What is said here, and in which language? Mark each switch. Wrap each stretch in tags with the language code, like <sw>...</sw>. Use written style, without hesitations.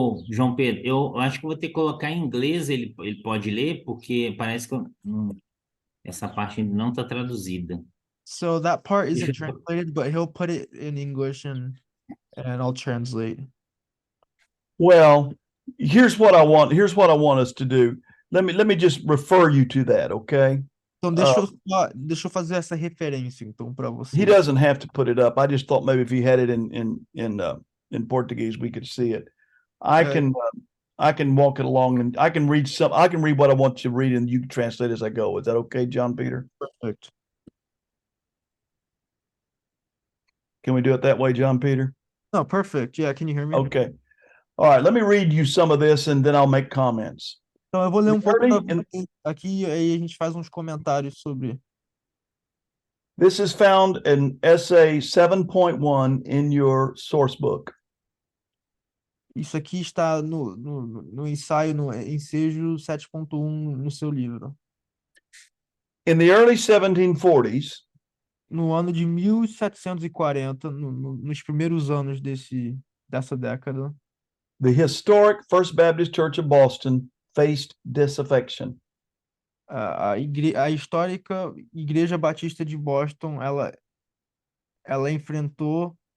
<pt>João Pedro, eu acho que vou ter que colocar em inglês, ele pode ler, porque parece que essa parte ainda não está traduzida.</pt> <en>So that part isn't</en> <pt>Deixa eu-</pt> <en>translated, but he'll put it in English and I'll translate. Well, here's what I want. Here's what I want us to do. Let me just refer you to that, okay?</en> <pt>Então deixa eu fazer essa referência então para você.</pt> <en>He doesn't have to put it up. I just thought maybe if he had it in Portuguese, we could see it. I can walk it along and I can read what I want you to read and you can translate as I go. Is that okay, John Peter? Perfect. Can we do it that way, John Peter? No, perfect. Yeah, can you hear me? Okay. All right, let me read you some of this and then I'll make comments.</en> <pt>Então eu vou ler um pouco</pt> <en>Early</en> <pt>pra você aqui e aí a gente faz uns comentários sobre.</pt> <en>This is found in essay 7.1 in your source book.</en> <pt>Isso aqui está no ensaio, no ensejo 7.1 no seu livro.</pt> <en>In the early 1740s,</en> <pt>No ano de 1740, nos primeiros anos dessa década,</pt> <en>the historic First Baptist Church of Boston faced disaffection.</en> <pt>a histórica Igreja Batista de Boston, ela enfrentou</pt>